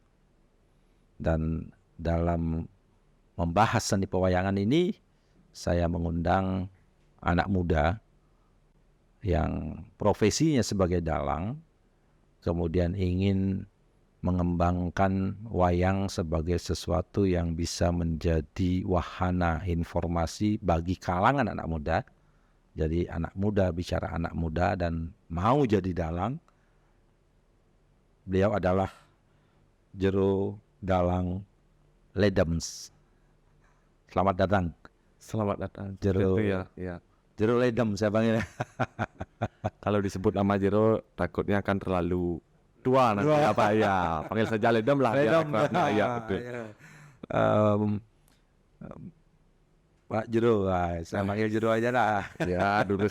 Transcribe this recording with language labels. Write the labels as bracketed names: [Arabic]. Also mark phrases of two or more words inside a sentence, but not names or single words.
[Indonesian] Dan dalam membahas seni pewayangan ini, saya mengundang anak muda yang profesinya sebagai dalang, kemudian ingin mengembangkan wayang sebagai sesuatu yang bisa menjadi wahana informasi bagi kalangan anak muda. Jadi anak muda bicara anak muda dan mau jadi dalang. Beliau adalah Jero Dalang Ledems. Selamat datang. Selamat datang. Jero. Ya. Jero Ledem saya panggilnya. Kalau disebut nama Jero takutnya akan terlalu tua nanti apa ya. Panggil saja Ledem lah. Ledem. Ya, betul. Pak Jero, saya panggil Jero aja lah. Ya, lurus.